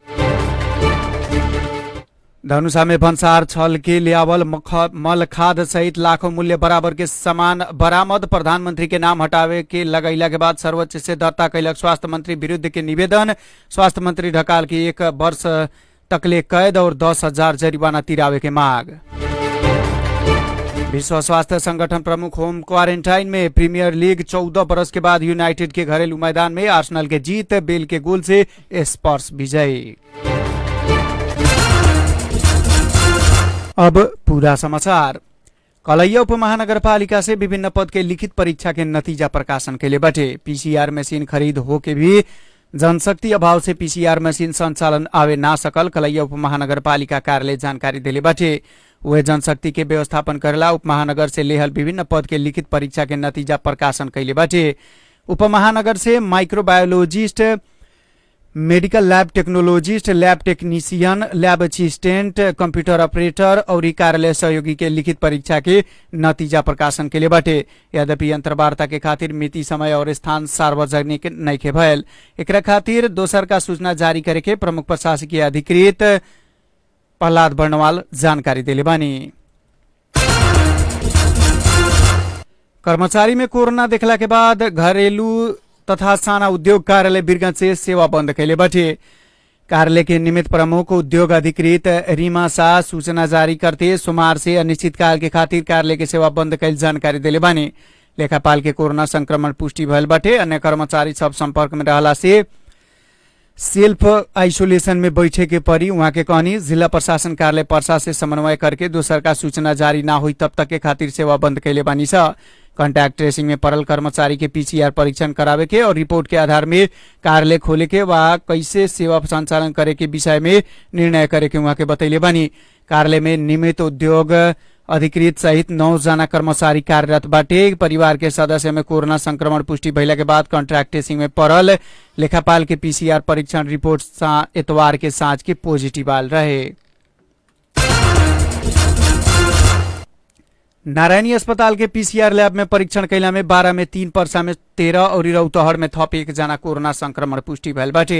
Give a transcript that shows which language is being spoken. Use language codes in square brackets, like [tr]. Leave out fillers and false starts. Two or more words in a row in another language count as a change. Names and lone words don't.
[bho] धनुषा में भन्सार छल के लियावल मल खाद सहित लाखों मूल्य बराबर के सामान बरामद। प्रधानमंत्री के नाम हटावे के लगैला के बाद सर्वोच्च से दर्ता कैलक स्वास्थ्य मंत्री विरुद्ध के निवेदन। स्वास्थ्य मंत्री ढकाल की 1 वर्ष तकले कैद और 10,000 जरिवाना तिरावे के मांग। विश्व स्वास्थ्य संगठन प्रमुख [en] home quarantine [bho] में। प्रीमियर लीग 14 बरस के बाद यूनाइटेड के घरेलू मैदान में आर्सेनल के जीत। बेल के गोल से स्पर्स विजयी। अब पूरा समाचार। कलैया उपमहानगरपालिका से विभिन्न पद के लिखित परीक्षा के नतीजा प्रकाशन के लिए बटे। पीसीआर मशीन खरीद हो के भी जनशक्ति अभाव से पीसीआर मशीन संचालन आवे ना सकल। कलैया उपमहानगरपालिका कार्यालय जानकारी दिले बटे। वे जनशक्ति के व्यवस्थापन करेला उपमहानगर से लेहल विभिन्न पद के लिखित परीक्षा के नतीजा प्रकाशन कैले बाटे। उपमहानगर से [en] microbiologist, medical lab technologist, lab technician, lab assistant, computer operator [bho] और कार्यालय सहयोगी के लिखित परीक्षा के नतीजा प्रकाशन के लिए बाटे। यद्यपि अंतर्वार्ता के खातिर मिति, समय और स्थान सार्वजनिक नइखे भयल। एकरा खातिर दोसर का सूचना जारी करे के प्रमुख प्रशासकीय अधिकृत प्रहलाद बर्णवाल जानकारी दिले बानी। कर्मचारी में कोरोना देखला के बाद घरेलू तथा साना उद्योग कार्यालय बिरगंज से सेवा बंद कैले बटे। कार्यालय के निमित्त प्रमुख उद्योग अधिकृत रीमा शाह सूचना जारी करते सोमवार से अनिश्चितकाल के खातिर कार्यालय के सेवा बंद कैल जानकारी दिले बानी। लेखापाल के कोरोना संक्रमण पुष्टि भयल बटे। अन्य कर्मचारी सब संपर्क में रहला से [en] self isolation [bho] में बैठे के परी वहां के कहनी। जिला प्रशासन कार्यालय पर्सा से समन्वय करके दोसर का सूचना जारी ना हुई तब तक के खातिर सेवा बंद कैले बानी सा। [en] contact tracing [bho] में पड़ल कर्मचारी के पीसीआर परीक्षण करावे के और रिपोर्ट के आधार में कार्यालय खोले के वा कैसे सेवा संचालन करे के विषय में निर्णय करे के वहां के बतैले बानी। कार्यालय में नियमित उद्योग अधिकृत सहित 9 जना कर्मचारी कार्यरत बाटे। परिवार के सदस्य में कोरोना संक्रमण पुष्टि भइला के बाद [en] contract tracing [bho] में पड़ल। लेखापाल के पीसीआर परीक्षण रिपोर्ट इतवार के सांझ के पॉजिटिव आल रहे। नारायणी अस्पताल के पीसीआर लैब में परीक्षण कैला में 12 में 3, पर्सा में 13 और रौतहट में थप 1 जना कोरोना संक्रमण पुष्टि भयल बाटे।